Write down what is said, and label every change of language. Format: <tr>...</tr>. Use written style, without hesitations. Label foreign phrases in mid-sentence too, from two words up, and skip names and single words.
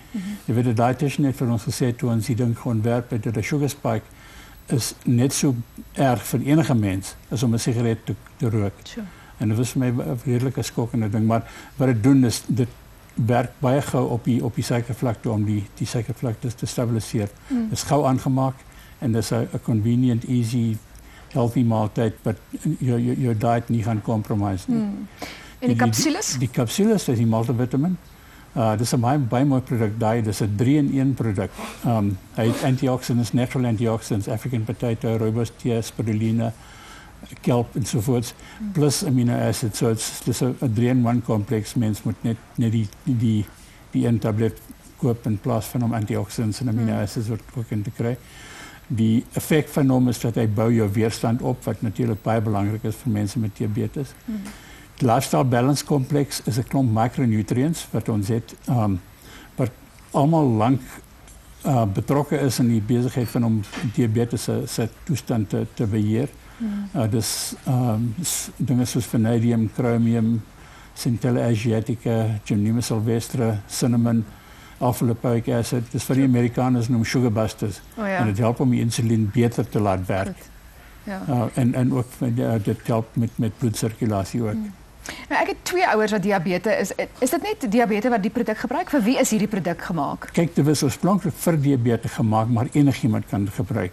<af>Jy weet, die dietitian het vir ons gesê toe ons die ding ontwerp het, dat 'n</af> <en>sugar spike</en> <af>is net so erg vir enige mens as om 'n sigaret te rook.</af> <en>Sure.</en> <af>En dit was vir my 'n redelike skokkende ding, maar wat dit doen is dit werk baie gou op die suikervlakte om die suikervlakte te stabiliseer. Dit is gou aangemaak en dis 'n</af> <en>convenient, easy, healthy</en> <af>maaltyd wat jou diet nie gaan compromise nie. En die capsules? Die capsules is die multivitamin. Dis 'n baie mooi produk daai, dis 'n 3-in-1 produk. Hy het</af> <en>antioxidants, natural antioxidants, African potato, rooibos tea, spirulina, kelp ensovoorts, plus amino acids.</en> <af>So dis 'n 3-in-1 kompleks. Mens moet net die een tablet koop in plaas van om antioxidants en</af> <en>amino acids</en> <af>ook in te kry. Die effek van hom is dat hy bou jou weerstand op, wat natuurlik baie belangrik is vir mense met diabetes. Die</af> <en>lifestyle balance</en> <af>kompleks is 'n klomp micronutrients wat ons het, wat almal lank betrokke is in die besigheid van om diabetes se toestand te beheer. Dus dinge soos</af> <en>vanadium, chromium, Centella asiatica, Gymnema sylvestre, cinnamon, alpha-lipoic acid.</en> <af>Dis wat die Amerikaners noem</af> <en>sugar busters.</en> <af>En dit help om die insulien beter te laat werk. Ja. En ook dit help met bloedsirkulasie ook. Nou, ek het 2 ouers wat diabetes is. Is dit net diabetes wat die produk gebruik? Vir wie is hierdie produk gemaak? Kyk, dit was oorspronklik vir diabetes gemaak, maar enigiemand kan dit gebruik.</af>